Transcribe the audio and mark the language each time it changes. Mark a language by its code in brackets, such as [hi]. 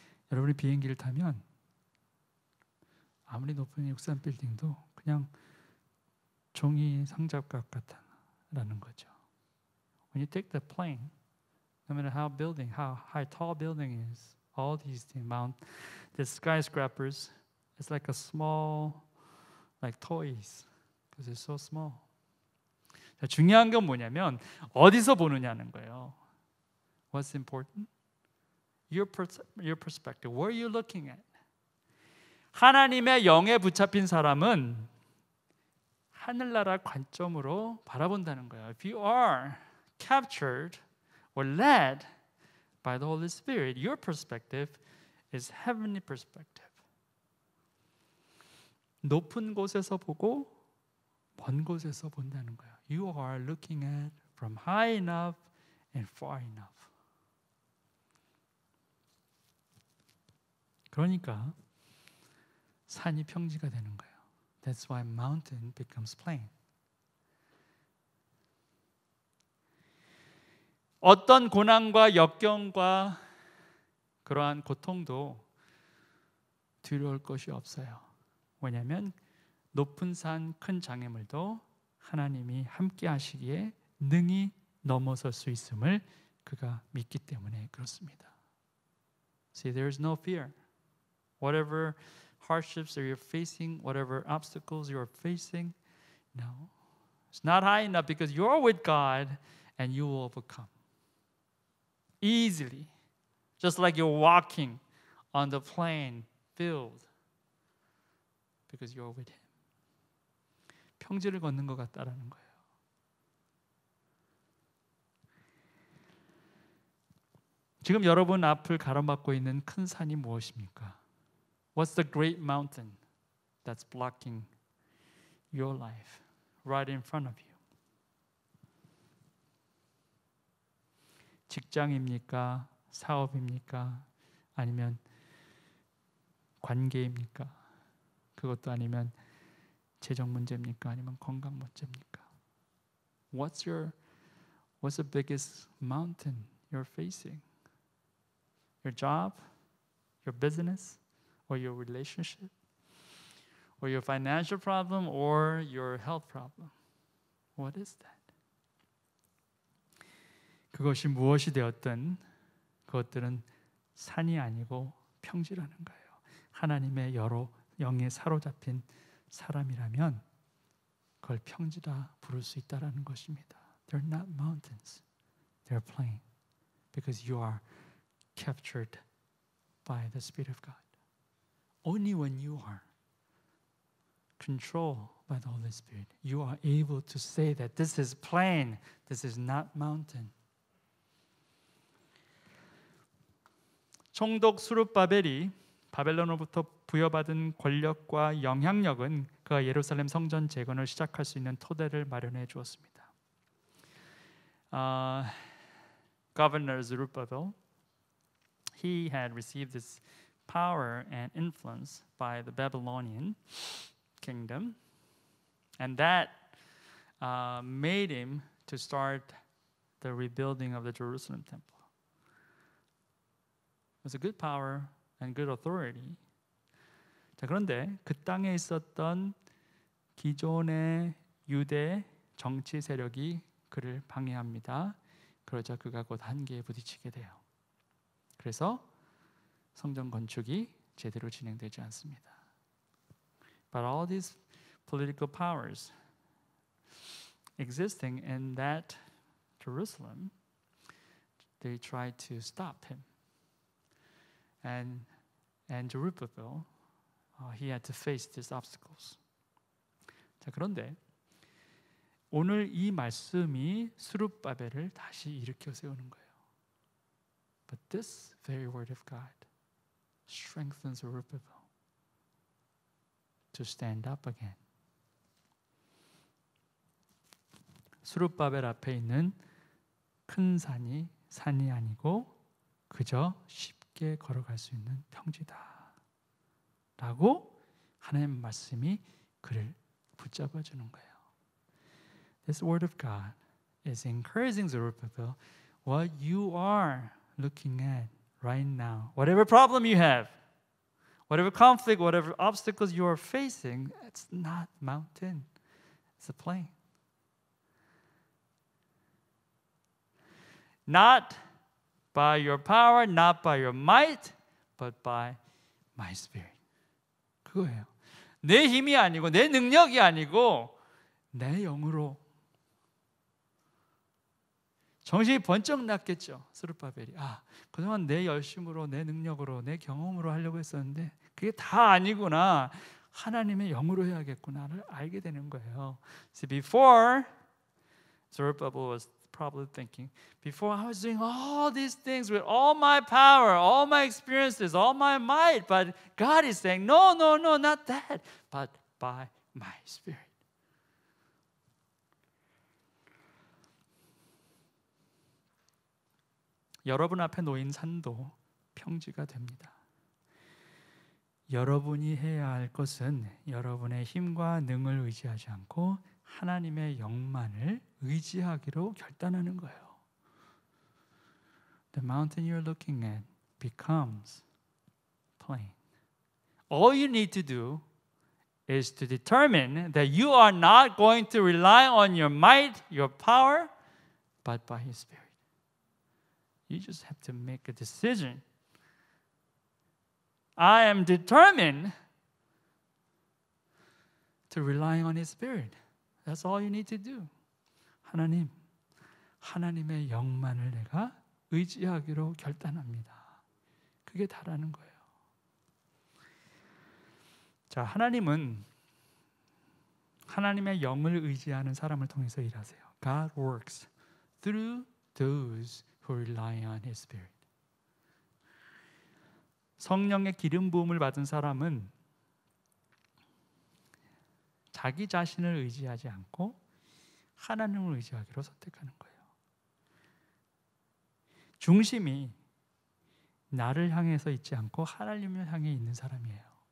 [ko] 여러분이 비행기를 타면 아무리 높은 63 빌딩도 그냥 종이 상자값 같다라는 거죠. [en] When you take the plane, no matter how high tall building is, all these things, the skyscrapers, it's like a small, like toys, because it's so small. [ko] 자, 중요한 건 뭐냐면 어디서 보느냐는 거예요. [en] What's important? Your perspective. Where are you looking at? [ko] 하나님의 영에 붙잡힌 사람은 하늘나라 관점으로 바라본다는 거예요. [en] If you are captured or led by the Holy Spirit, your perspective is heavenly perspective. [ko] 높은 곳에서 보고 먼 곳에서 본다는 거예요. [en] You are looking at from high enough and far enough. [ko] 그러니까 산이 평지가 되는 거예요. [en] That's why mountain becomes plain. [ko] 어떤 고난과 역경과 그러한 고통도 두려울 것이 없어요. 왜냐하면 높은 산, 큰 장애물도 하나님이 함께 하시기에 능히 넘어설 수 있음을 그가 믿기 때문에 그렇습니다. [en] See, there is no fear. Whatever hardships that you're facing, whatever obstacles you're facing, no. It's not high enough because you're with God and you will overcome. Easily. Just like you're walking on the plain field because you're with Him. [ko] 평지를 걷는 것 같다라는 거예요. 지금 여러분 앞을 가로막고 있는 큰 산이 무엇입니까? [en] What's the great mountain that's blocking your life right in front of you? [ko] 직장입니까? 사업입니까? 아니면 관계입니까? 그것도 아니면 재정 문제입니까? 아니면 건강 문제입니까? [en] What's the biggest mountain you're facing? Your job? Your business? Or your relationship? Or your financial problem? Or your health problem? What is that? [ko] 그것이 무엇이 되었든 그것들은 산이 아니고 평지라는 거예요. 하나님의 영에 사로잡힌 사람이라면 그걸 평지라 부를 수 있다라는 것입니다. [en] They're not mountains. They're plain. Because you are captured by the Spirit of God. Only when you are controlled by the Holy Spirit, you are able to say that this is plain, this is not mountain. [ko] 총독 수룹바벨이 바벨론으로부터 부여받은 권력과 영향력은 그가 예루살렘 성전 재건을 시작할 수 있는 토대를 마련해 주었습니다. [en] Governor Zerubbabel, he had received this power and influence by the Babylonian kingdom, and that made him to start the rebuilding of the Jerusalem temple. It was a good power and good authority. [ko] 자, 그런데 그 땅에 있었던 기존의 유대 정치 세력이 그를 방해합니다. 그러자 그가 곧 한계에 부딪히게 돼요. 그래서 성전 건축이 제대로 진행되지 않습니다. [en] But all these political powers existing in that Jerusalem, they tried to stop him. And Zerubbabel, he had to face these obstacles. [ko] 자, 그런데 오늘 이 말씀이 스룹바벨을 다시 일으켜 세우는 거예요. [en] But this very word of God strengthens Zerubbabel to stand up again. [ko] 스룹바벨 앞에 있는 큰 산이 산이 아니고 그저 쉽게 걸어갈 수 있는 평지다 라고 하나님의 말씀이 그를 붙잡아 주는 거예요. [en] This word of God is encouraging Zerubbabel. What you are looking at right now, whatever problem you have, whatever conflict, whatever obstacles you are facing, it's not mountain, it's a plain. Not by your power, not by your might, but by my spirit. [ko] 그거예요. 내 힘이 아니고 내 능력이 아니고 내 영으로. 정신이 번쩍 났겠죠. 스룹바벨이. 그동안 내 열심으로, 내 능력으로, 내 경험으로 하려고 했었는데 그게 다 아니구나. 하나님의 영으로 해야겠구나를 알게 되는 거예요. [en] See, before Zerubbabel was probably thinking, before I was doing all these things with all my power, all my experiences, all my might, but God is saying, no, not that, but by my spirit. [ko] 여러분 앞에 놓인 산도 평지가 됩니다. 여러분이 해야 할 것은 여러분의 힘과 능을 의지하지 않고 하나님의 영만을 의지하기로 결단하는 거예요. [en] The mountain you're looking at becomes plain. All you need to do is to determine that you are not going to rely on your might, your power, but by His Spirit. You just have to make a decision. I am determined to rely on His Spirit. That's all you need to do. [ko] 하나님의 영만을 내가 의지하기로 결단합니다. 그게 다라는 거예요. 자, 하나님은 하나님의 영을 의지하는 사람을 통해서 일하세요. [en] God works through those who rely on His Spirit. [ko] 성령의 기름 부음을 받은 사람은 자기 자신을 의지하지 않고 하나님을 의지하기로 선택하는 거예요. 중심이 나를 향해서 있지 않고 하나님을 향해 있는 사람이에요.